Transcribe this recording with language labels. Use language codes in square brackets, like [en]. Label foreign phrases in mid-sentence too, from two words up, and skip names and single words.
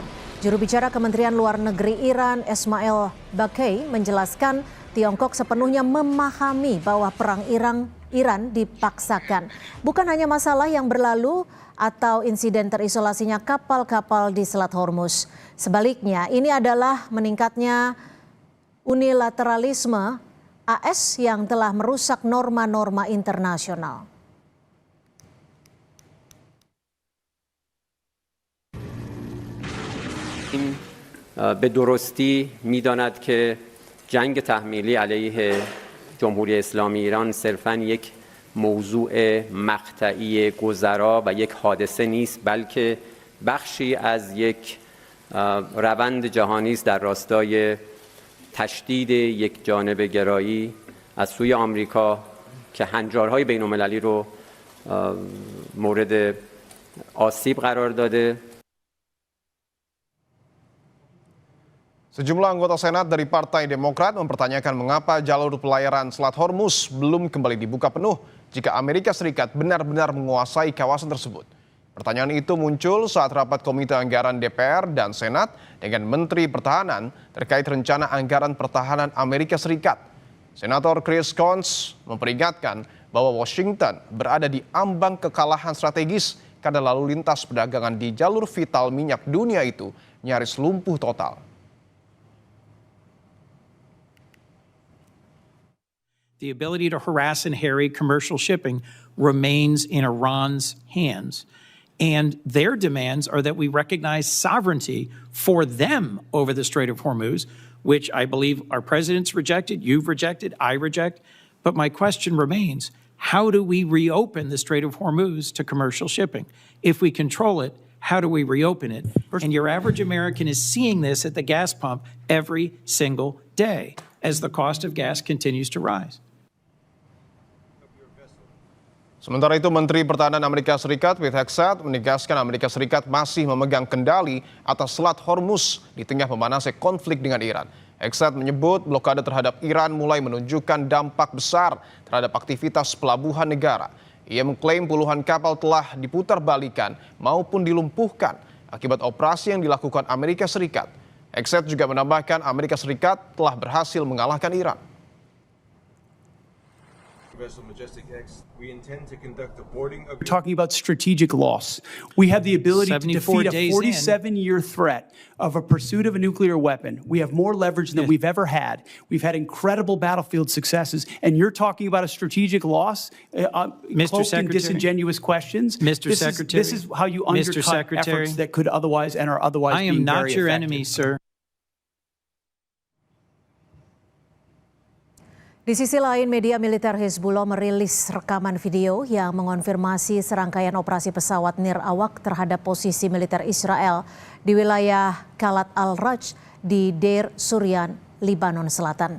[id] Juru bicara Kementerian Luar Negeri Iran, Esmail Baqai, menjelaskan Tiongkok sepenuhnya memahami bahwa perang Iran dipaksakan. Bukan hanya masalah yang berlalu atau insiden terisolasinya kapal-kapal di Selat Hormuz. Sebaliknya, ini adalah meningkatnya unilateralisme AS yang telah merusak norma-norma internasional. [fa] به درستی می‌داند که جنگ تحمیلی علیه جمهوری اسلامی ایران صرفاً یک موضوع مقطعی گذرا و یک حادثه نیست، بلکه بخشی از یک روند جهانی است در راستای تشدید یک جانبه گرایی از سوی آمریکا که هنجارهای بین‌المللی رو مورد آسیب قرار داده. [id] Sejumlah anggota Senat dari Partai Demokrat mempertanyakan mengapa jalur pelayaran Selat Hormuz belum kembali dibuka penuh jika Amerika Serikat benar-benar menguasai kawasan tersebut. Pertanyaan itu muncul saat rapat Komite Anggaran DPR dan Senat dengan Menteri Pertahanan terkait rencana anggaran pertahanan Amerika Serikat. Senator Chris Coons memperingatkan bahwa Washington berada di ambang kekalahan strategis karena lalu lintas perdagangan di jalur vital minyak dunia itu nyaris lumpuh total. [en] The ability to harass and harry commercial shipping remains in Iran's hands. And their demands are that we recognize sovereignty for them over the Strait of Hormuz, which I believe our president's rejected, you've rejected, I reject. But my question remains, how do we reopen the Strait of Hormuz to commercial shipping? If we control it, how do we reopen it? And your average American is seeing this at the gas pump every single day as the cost of gas continues to rise. [id] Sementara itu, Menteri Pertahanan Amerika Serikat Pete Hegseth menegaskan Amerika Serikat masih memegang kendali atas Selat Hormuz di tengah memanasnya konflik dengan Iran. Hegseth menyebut blokade terhadap Iran mulai menunjukkan dampak besar terhadap aktivitas pelabuhan negara. Ia mengklaim puluhan kapal telah diputarbalikan maupun dilumpuhkan akibat operasi yang dilakukan Amerika Serikat. Hegseth juga menambahkan Amerika Serikat telah berhasil mengalahkan Iran. [en] Vessel Majestic X, we intend to conduct the boarding of... We're talking about strategic loss. We have the ability to 74 defeat a 47-year threat of a pursuit of a nuclear weapon. We have more leverage than we've ever had. We've had incredible battlefield successes, and you're talking about a strategic loss, cloaked in disingenuous questions. Mr. Secretary, this is how you undercut efforts that could otherwise and are otherwise I am being not very your effective. enemy, sir. [id] Di sisi lain, media militer Hezbollah merilis rekaman video yang mengonfirmasi serangkaian operasi pesawat nirawak terhadap posisi militer Israel di wilayah Kalat al-Raj di Deir Suryan, Lebanon Selatan.